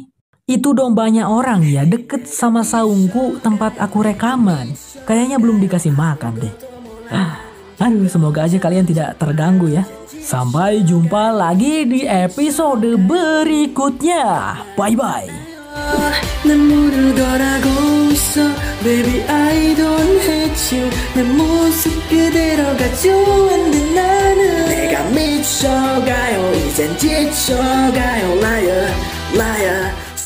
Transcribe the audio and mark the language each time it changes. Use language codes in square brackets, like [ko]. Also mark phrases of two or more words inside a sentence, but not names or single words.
[id] Itu dombanya orang ya, deket sama saungku tempat aku rekaman. Kayaknya belum dikasih makan deh. Aduh, semoga aja kalian tidak terganggu ya. Sampai jumpa lagi di episode berikutnya. Bye-bye. [ko] 눈물을 덜하고 있어 [en] Baby I don't hate you [ko] 내 모습 그대로가 좋은데 나는 내가 미쳐가요 젠 지쳐가요 [en] liar liar